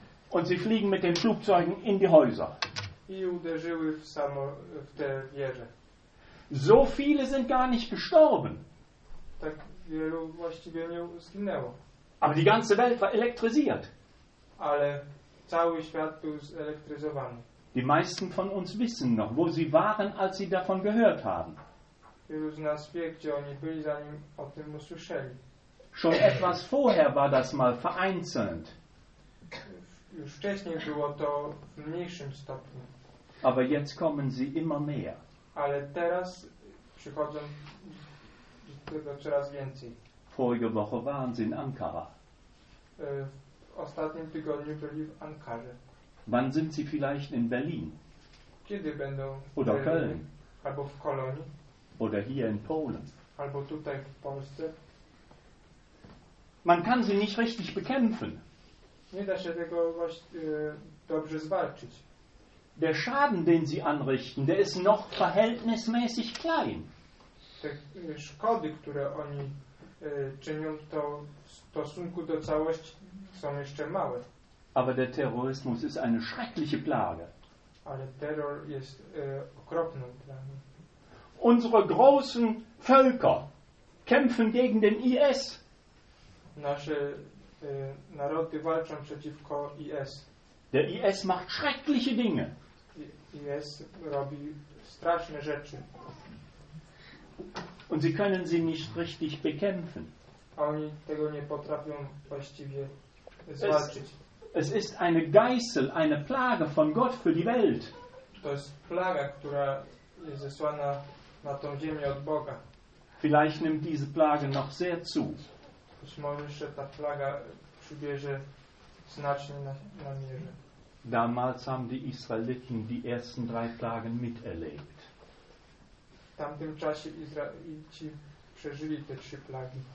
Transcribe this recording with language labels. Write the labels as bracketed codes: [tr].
[de] Und sie fliegen mit den Flugzeugen in die Häuser. [pl] I uderzyły w samo, w te wieże. [de] So viele sind gar nicht gestorben. [pl] Tak wielu właściwie nie zginęło. [de] Aber die ganze Welt war elektrisiert. [pl] Ale cały świat był zelektryzowany. [de] Die meisten von uns wissen noch, wo sie waren, als sie davon gehört haben. [pl] Wielu z nas wie, gdzie oni byli, zanim o tym usłyszeli. [de] Schon etwas vorher war das mal vereinzelt. [pl] Już wcześniej było to w mniejszym stopniu. [de] Aber jetzt kommen sie immer mehr. [pl] Ale teraz przychodzą tego coraz więcej. [de] Vorige Woche waren sie in Ankara. [pl] W ostatnim tygodniu byli w Ankarze. [de] Wann sind sie vielleicht in Berlin? [pl] Kiedy będą [de] oder w Berlin? Köln? [pl] Albo w Kolonii? [de] Oder hier in Polen? [pl] Albo tutaj w Polsce? [de] Man kann sie nicht richtig bekämpfen. [pl] Nie da się tego dobrze zwalczyć. [de] Der Schaden, den sie anrichten, der ist noch verhältnismäßig klein. [pl] Te szkody, które oni czynią, to w stosunku do całości są jeszcze małe. [de] Aber der Terrorismus ist eine schreckliche Plage. [pl] Ale terror jest okropną plagą. [de] Unsere großen Völker kämpfen gegen den IS. [pl] Nasze narody walczą przeciwko IS. [de] Der IS macht schreckliche Dinge. [pl] IS robi straszne rzeczy. [de] Und sie können sie nicht richtig bekämpfen. [pl] A oni tego nie potrafią właściwie zwalczyć. [de] Es ist eine Geißel, eine Plage von Gott für die Welt. [pl] To jest plaga, która jest zesłana na tą ziemię od Boga. [de] Vielleicht nimmt diese Plage noch sehr zu. [pl] Być może jeszcze ta plaga przybierze znacznie na mierze. [de] Damals haben die Israeliten die ersten drei Plagen miterlebt. [pl] W tamtym czasie Izraelici przeżyli te trzy plagi.